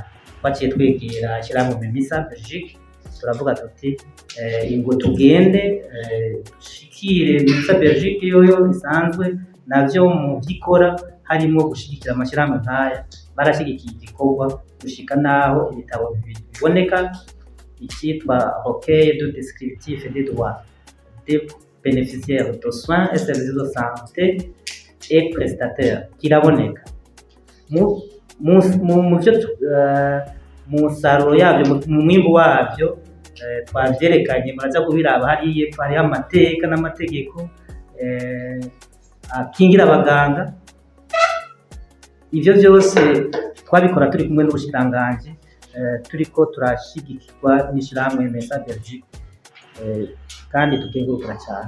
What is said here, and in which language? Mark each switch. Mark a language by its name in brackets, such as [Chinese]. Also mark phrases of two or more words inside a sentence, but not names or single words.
[Rundi] Twaciye twegera ishirahamwe Memisa Belgique turavuga tuti ingo tugende dushikire Memisa Belgique yoyo isanzwe navyo mu byikora harimo gushigikira amashirahamwe nkaya barashigikiye igikorwa gushika naho ibitabo biboneka icyitwa [French] recueil de descriptif des droits des bénéficiaires de soins et services de santé et prestataires [Rundi] kiraboneka mu musaruro yabyo mu mwimbu wabyo twavyerekanye muraza kubiraba hariye hari amateka n'amategeko akingira abaganga. Ivyo byose twabikora turi kumwe n'ubushikiranganji turiko turashigikirwa n'ishirahamwe Memisa Belgique kandi tukengurukira cyane.